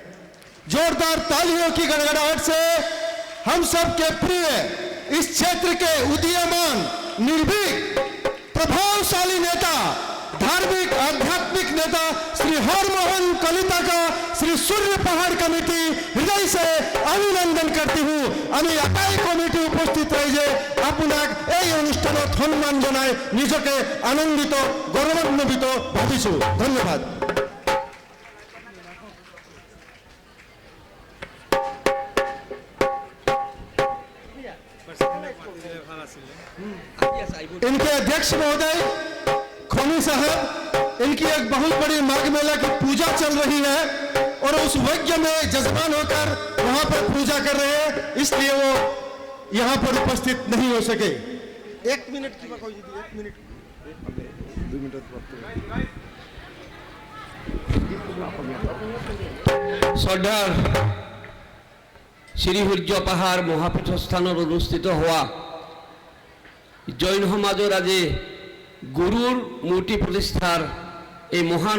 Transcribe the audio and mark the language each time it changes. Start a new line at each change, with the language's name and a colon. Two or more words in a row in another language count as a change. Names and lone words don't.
Hindi: जोरदार तालियों की गड़गड़ाहट से हम सबके प्रिय इस क्षेत्र के उदीयमान निर्भीक प्रभावशाली नेता, धार्मिक आध्यात्मिक नेता श्री हरमोहन कलिता का श्री सूर्य पहाड़ कमिटी हृदय से अभिनंदन करती हूँ।
Assamese: আমি একাই কমিটি উপস্থিত হয়ে যে আপোনাক এই অনুষ্ঠানত সন্মান জনাই নিজকে আনন্দিত গৌৰৱান্বিত ভাবিছো। ধন্যবাদ।
Hindi: इनके अध्यक्ष महोदय खोनी साहब, इनकी एक बहुत बड़ी माघ मेला की पूजा चल रही है और उस यज्ञ में जजमान होकर वहां पर पूजा कर रहे हैं, इसलिए वो यहां पर उपस्थित नहीं हो सके। 1 मिनट की बात, 1 मिनट 2 मिनट
Assamese: শ্ৰদ্ধাৰ শ্ৰী সূৰ্য পাহাৰ মহাপীঠস্থানত অনুষ্ঠিত হোৱা জৈন সমাজৰ আজি গুৰুৰ মূৰ্তি প্ৰতিষ্ঠাৰ এই মহান